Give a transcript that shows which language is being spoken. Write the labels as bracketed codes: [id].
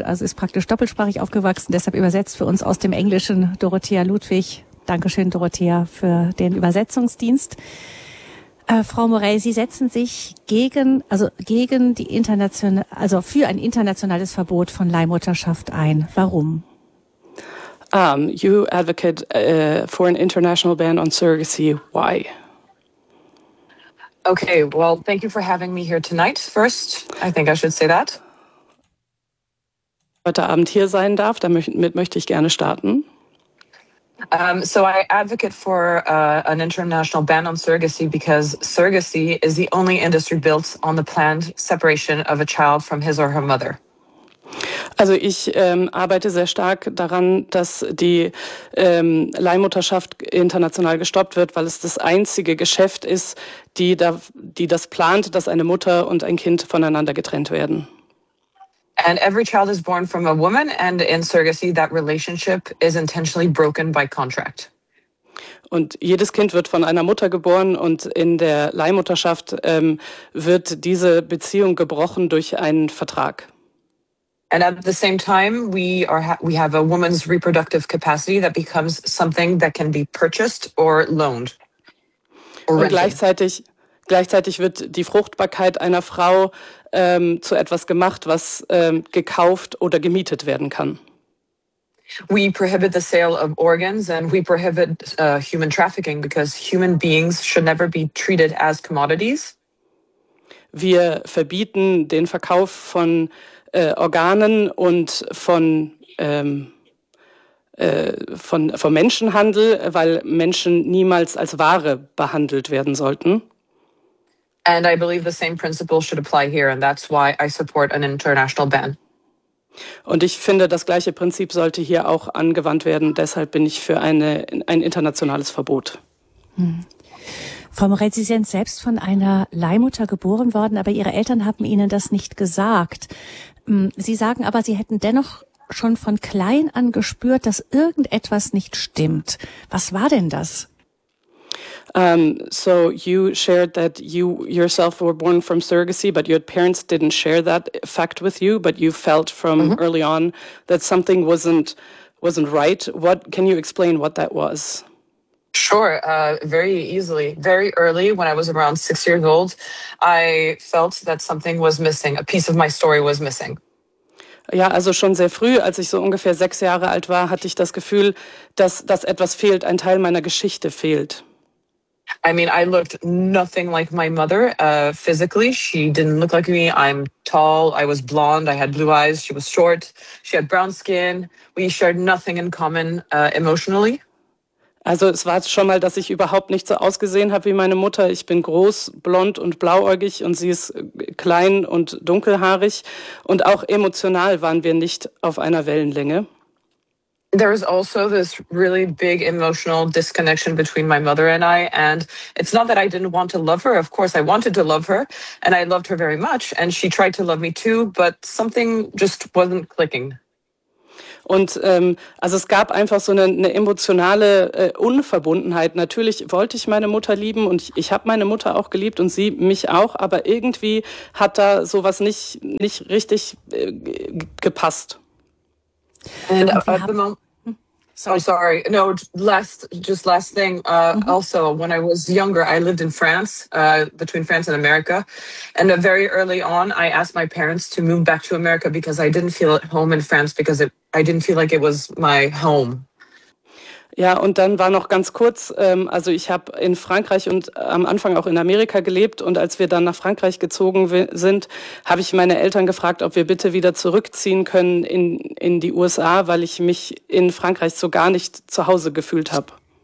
[de] Also ist praktisch doppelsprachig aufgewachsen. Deshalb übersetzt für uns aus dem Englischen Dorothea Ludwig. Dankeschön, Dorothea, für den Übersetzungsdienst. Frau Morell, Sie setzen sich für ein internationales Verbot von Leihmutterschaft ein. Warum? [en] You advocate for an international ban on surrogacy. Why? Okay, well, thank you for having me here tonight. First, I think I should say that. [de] Heute Abend hier sein darf, damit möchte ich gerne starten. [en] So I advocate for an international ban on surrogacy because surrogacy is the only industry built on the planned separation of a child from his or her mother. [de] Also ich arbeite sehr stark daran, dass die Leihmutterschaft international gestoppt wird, weil es das einzige Geschäft ist, die das plant, dass eine Mutter und ein Kind voneinander getrennt werden. [en] And every child is born from a woman, and in surrogacy that relationship is intentionally broken by contract. [de] Und jedes Kind wird von einer Mutter geboren und in der Leihmutterschaft wird diese Beziehung gebrochen durch einen Vertrag. [en] And at the same time, we have a woman's reproductive capacity that becomes something that can be purchased or loaned. [de] Or und gleichzeitig wird die Fruchtbarkeit einer Frau zu etwas gemacht, was gekauft oder gemietet werden kann. [en] We prohibit the sale of organs and we prohibit human trafficking because human beings should never be treated as commodities. [de] Wir verbieten den Verkauf von Organen und von Menschenhandel, weil Menschen niemals als Ware behandelt werden sollten. [en] And I believe the same principle should apply here, and that's why I support an international ban. [de] Und ich finde, das gleiche Prinzip sollte hier auch angewandt werden. Deshalb bin ich für ein internationales Verbot. Frau Morell, Sie sind selbst von einer Leihmutter geboren worden, aber Ihre Eltern haben Ihnen das nicht gesagt. Sie sagen aber, Sie hätten dennoch schon von klein an gespürt, dass irgendetwas nicht stimmt. Was war denn das? [en] So you shared that you yourself were born from surrogacy, but your parents didn't share that fact with you, but you felt from early on that something wasn't right. What can you explain what that was? Sure, very easily. Very early, when I was around 6 years old, I felt that something was missing. A piece of my story was missing. [de] Ja, also schon sehr früh, als ich so ungefähr 6 Jahre alt war, hatte ich das Gefühl, dass etwas fehlt, ein Teil meiner Geschichte fehlt. [en] I mean, I looked nothing like my mother physically. She didn't look like me. I'm tall, I was blonde, I had blue eyes, she was short, she had brown skin. We shared nothing in common emotionally. [de] Also es war schon mal, dass ich überhaupt nicht so ausgesehen habe wie meine Mutter. Ich bin groß, blond und blauäugig und sie ist klein und dunkelhaarig. Und auch emotional waren wir nicht auf einer Wellenlänge. [en] There is also this really big emotional disconnection between my mother and I. And it's not that I didn't want to love her. Of course, I wanted to love her and I loved her very much. And she tried to love me too, but something just wasn't clicking. [de] Und also es gab einfach so eine emotionale Unverbundenheit. Natürlich wollte ich meine Mutter lieben und ich habe meine Mutter auch geliebt und sie mich auch, aber irgendwie hat da sowas nicht richtig gepasst. Und wir haben, [en] Sorry. Oh, sorry. No, last thing. Mm-hmm. Also, when I was younger, I lived in France, between France and America. And very early on, I asked my parents to move back to America because I didn't feel at home in France because I didn't feel like it was my home. [de] Ja, und dann war noch ganz kurz, also ich habe in Frankreich und am Anfang auch in Amerika gelebt und als wir dann nach Frankreich gezogen sind, habe ich meine Eltern gefragt, ob wir bitte wieder zurückziehen können in die USA, weil ich mich in Frankreich so gar nicht zu Hause gefühlt habe.